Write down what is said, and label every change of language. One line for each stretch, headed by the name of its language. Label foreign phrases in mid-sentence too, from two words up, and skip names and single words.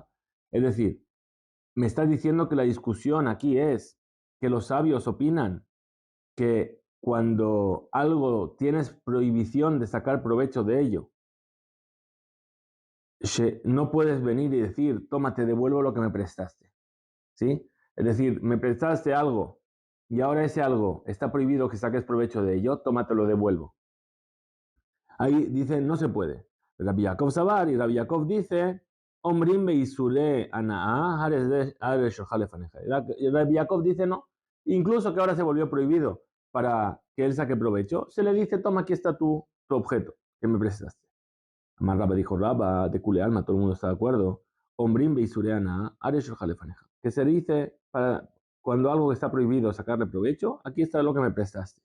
Spanish: Es decir, me estás diciendo que la discusión aquí es que los sabios opinan que cuando algo tienes prohibición de sacar provecho de ello, no puedes venir y decir, toma, te devuelvo lo que me prestaste. ¿Sí? Es decir, me prestaste algo y ahora ese algo está prohibido que saques provecho de ello, toma, te lo devuelvo. Ahí dice, no se puede. Rabbi Yaakov Sabar y Rabbi Yaakov dice,
Hebrew: אומרים באיסורי הנאה
Spanish: Rabbi Yaakov dice, no, incluso que ahora se volvió prohibido para que él saque provecho, se le dice, toma, aquí está tu objeto que me prestaste. Amar Rabba dijo, Rabba,
Aramaic: דכולי עלמא,
Spanish: todo el mundo está de acuerdo.
Hebrew: אומרים באיסורי הנאה
Spanish: que se dice para cuando algo está prohibido sacarle provecho, aquí está lo que me prestaste.